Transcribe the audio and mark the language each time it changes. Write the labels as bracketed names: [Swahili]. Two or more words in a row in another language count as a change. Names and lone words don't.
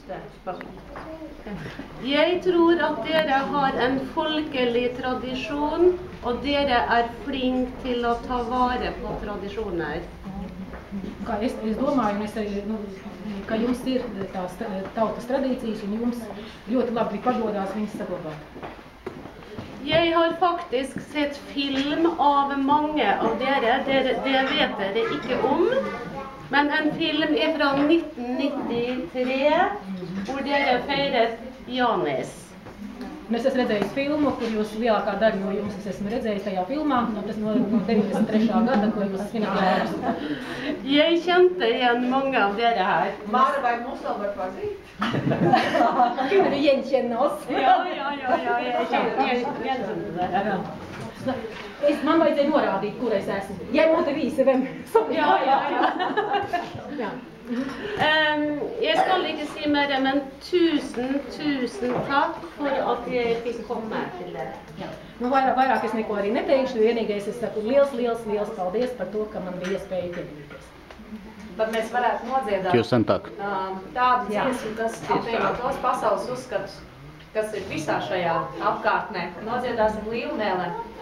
[Norwegian] Jeg tror at dere har en folkelig tradisjon, og dere er flinke til å ta vare på tradisjoner. [Latvian] Kā es domāju, un es arī, ka jums ir tās tautas tradīcijas, un jums ļoti labi pagodās viņas saglabāt. [Norwegian] Jeg har faktisk sett film av mange av dere, det vet dere ikke om, men en film er fra 1993, hvor dere feiret Jānis. [Latvian] Es esmu redzējis filmu, kur jūs lielākā daļa no jums esmu redzējis tajā filmā, tas no 93. gada, ko jūs svinējāt. [Norwegian] Jeg kjente igjen mange av dere her. [Latvian] Mara, vai mums vēl var pazīt? [Norwegian] Kunne du gjenkjenne oss? Ja, jeg kjente dere. [Latvian] Man vajadzēja norādīt, kur es esmu. [Norwegian] Jeg måtte vise hvem som Ja. Jeg skal ikke si mer, men tusen takk for at jeg fikk komme til dere. [Latvian] Nu, vairāk es neko arī neteikšu, vienīgais es saku liels paldies par to, ka man bija iespēja piedalīties. Tad mēs varētu nodziedāt tādu dziesmu, kas apvieno tos pasaules uzskatus, kas ir visā šajā apkārtnē. Nodziedāsim Līvmēlēm.